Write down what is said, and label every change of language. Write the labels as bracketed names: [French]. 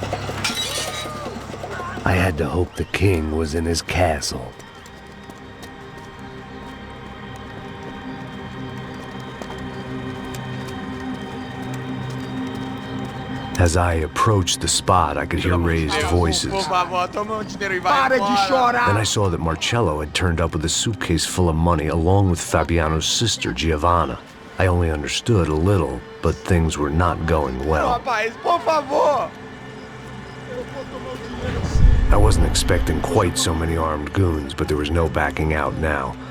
[English] I had to hope the king was in his castle. As I approached the spot, I could hear raised voices. [Portuguese] Por favor, toma dinheiro e vai embora. [English] Then I saw that Marcello had turned up with a suitcase full of money along with Fabiano's sister, Giovanna. I only understood a little, but things were not going well. [Portuguese] Rapaz, por favor. [English] I wasn't expecting quite so many armed goons, but there was no backing out now.